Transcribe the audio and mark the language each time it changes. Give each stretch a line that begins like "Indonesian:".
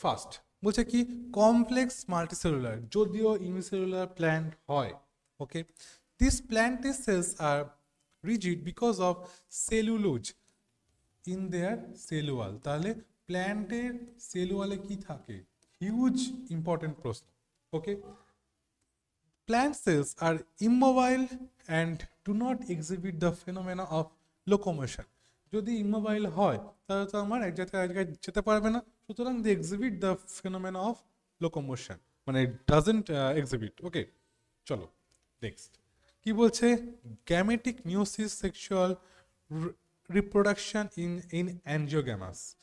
Bangla: First বলছে কি, complex multicellular, যদিও ইউনিসেলুলার প্ল্যান্ট হয়।
English: Okay, this প্ল্যান্টের cells are rigid because of cellulose in their cell wall.
Bangla: তাহলে প্ল্যান্টের সেলুয়ালে কি থাকে, হিউজ ইম্পর্টেন্ট প্রশ্ন।
English: Okay, plant cells are immobile and do not exhibit the phenomena of locomotion.
Bangla: যদি ইমোবাইল হয় তাহলে তো আমার এক জায়গায় এক জায়গায় যেতে পারবে না, সুতরাং
English: they exhibit the phenomena of locomotion,
Bangla: মানে
English: Doesn't exhibit.
Bangla: ওকে, চলো নেক্সট কি বলছে, gametic meiosis, sexual reproduction in অ্যাঞ্জিওগ্যামাস।